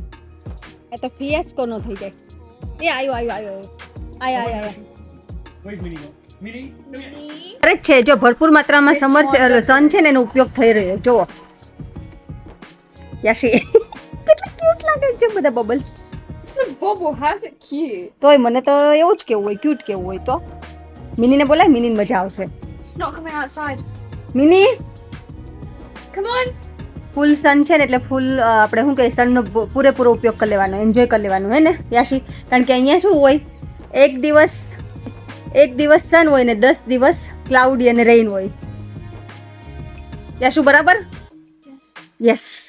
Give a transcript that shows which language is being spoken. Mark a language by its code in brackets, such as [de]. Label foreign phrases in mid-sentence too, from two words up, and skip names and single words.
[gu] આ તો ફિયાસ્કો નો થઈ જાય. એ આયો. કોઈ મિની અરે છે, જો ભરપૂર માત્રામાં સન છે ને એનો ઉપયોગ થઈ રહ્યો. જો યાશી કેટલા ક્યુટ લાગે છે બધા બબલ્સ. [en] It's a bubble. How's it cute? [gu] તોય મને તો એવું જ કેવું હોય, ક્યુટ કેવું હોય. તો મિનીને બોલાય, મિનીને મજા આવશે. [en] It's not coming outside. [gu] મિની, [en] Come on. [gu] ફૂલ સન છે ને એટલે ફૂલ આપણે શું કહીએ, સનનો પૂરેપૂરો ઉપયોગ કરી લેવાનો, એન્જોય કરી લેવાનું, હે ને યાશી? કારણ કે અહીંયા શું હોય, એક દિવસ સન હોય ને 10 દિવસ ક્લાઉડી અને રેઇન હોય. યાશુ, બરાબર? યસ.